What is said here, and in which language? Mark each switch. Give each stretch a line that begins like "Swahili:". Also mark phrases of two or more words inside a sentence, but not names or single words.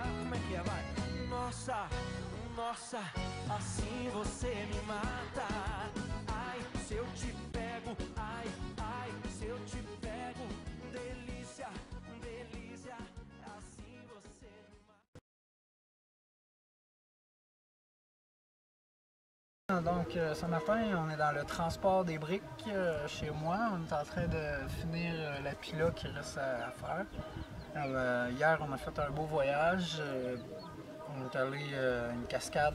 Portuguese: Como é que é, vai? Nossa, nossa, assim você me mata. Ai, se eu te pego, ai, ai, se eu te pego. Delícia, delícia, assim você me mata.
French: Donc ce matin, on est dans le transport des briques chez moi. On est en train de finir la pila qui reste à faire. Alors, hier, on a fait un beau voyage. On est allé à une cascade.